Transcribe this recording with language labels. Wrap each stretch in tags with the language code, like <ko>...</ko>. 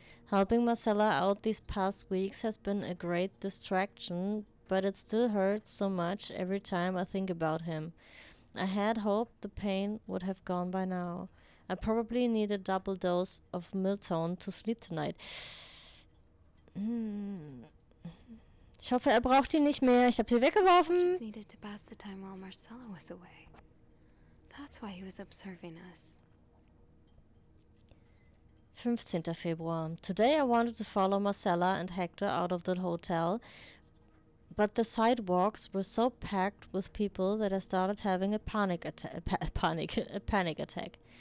<en>Helping Marcella out these past weeks has been a great distraction, but it still hurts so much every time I think about him. I had hoped the pain would have gone by now. I probably need a double dose of Miltone to sleep tonight.</en> <de>Ich hoffe, er braucht die nicht mehr. Ich habe sie weggeworfen.</de> <en>Just needed to pass the time while Marcella was away. That's why he was observing us.</en> <de>15. Februar.</de> <en>Today I wanted to follow Marcella and Hector out of the hotel, but the sidewalks were so packed with people that I started having a panic attack.</en>